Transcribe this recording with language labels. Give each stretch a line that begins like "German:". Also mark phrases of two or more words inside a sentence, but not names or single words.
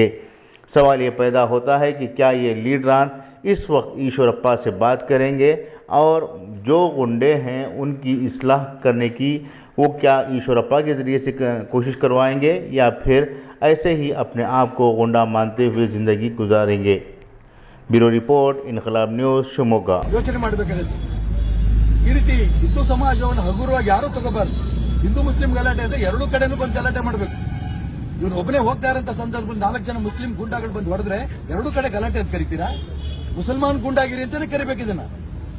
Urdu: سوال یہ پیدا ہوتا ہے کہ کیا یہ لیڈران اس وقت ایشورپا سے بات کریں گے اور جو غنڈے ہیں ان کی اصلاح کرنے کی وہ کیا ایشورپا کے ذریعے سے کوشش کروائیں گے یا پھر ایسے ہی اپنے آپ کو غنڈا مانتے ہوئے زندگی گزاریں گے.
English: bureau report, इनकलाब न्यूज़, शिमोगा।
Kannada: ಯೋಚನೆ ಮಾಡಬೇಕಾಗುತ್ತೆ ಈ ರೀತಿ ಹಿಂದೂ ಸಮಾಜವನ್ನು ಹಗುರವಾಗಿ ಯಾರು ತಗೋಬಾರ್ದು। ಹಿಂದೂ ಮುಸ್ಲಿಂ ಗಲಾಟೆ ಅಂದ್ರೆ ಎರಡೂ ಕಡೆನೂ ಬಂದು ಗಲಾಟೆ ಮಾಡಬೇಕು। ಇವ್ರು ಒಬ್ಬನೇ ಹೋಗ್ತಾ ಇರೋಂಥ ಸಂದರ್ಭದಲ್ಲಿ 4 ಜನ ಮುಸ್ಲಿಂ ಗುಂಡಾಗಳು ಬಂದು ಹೊಡೆದ್ರೆ ಎರಡೂ ಕಡೆ ಗಲಾಟೆ ಅಂತ ಕರಿತೀರಾ? ಮುಸಲ್ಮಾನ್ ಗುಂಡಾಗಿರಿ ಅಂತಾನೆ ಕರಿಬೇಕು ಇದನ್ನ।